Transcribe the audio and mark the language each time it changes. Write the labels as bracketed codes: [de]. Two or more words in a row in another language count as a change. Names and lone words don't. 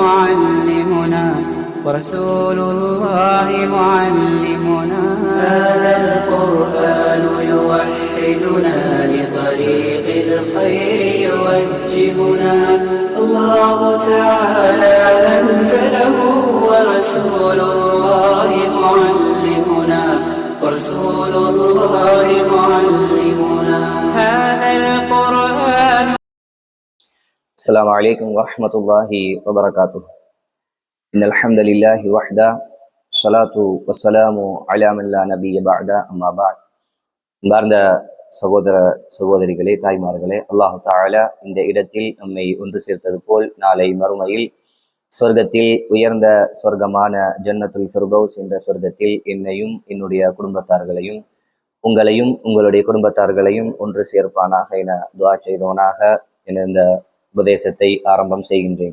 [ar] معلمنا هذا القرآن يوحدنا لطريق الخير يوجهنا الله تعالى أنزله ورسول الله معلمنا هذا القرآن. السلام عليكم ورحمة الله وبركاته. إن الحمد لله وحده الصلاة والسلام على من لا نبي بعد أما بعد. [ta] பார்ந்த சகோதர சகோதரிகளே, தாய்மார்களே, [ar] الله تعالى [ta] இந்த இடத்தில் நம்மை ஒன்று சேர்த்தது போல் நாளை மறுமையில் சொர்க்கத்தில் உயர்ந்த சொர்க்கமான ஜன்னத்துல் ஃபிர்தௌஸ் என்ற சொர்க்கத்தில் என்னையும் என்னுடைய குடும்பத்தார்களையும் உங்களையும் உங்களுடைய குடும்பத்தார்களையும் ஒன்று சேர்ப்பானாக என துஆ செய்தவனாக என இந்த உபதேசத்தை ஆரம்பம் செய்கின்றேன்.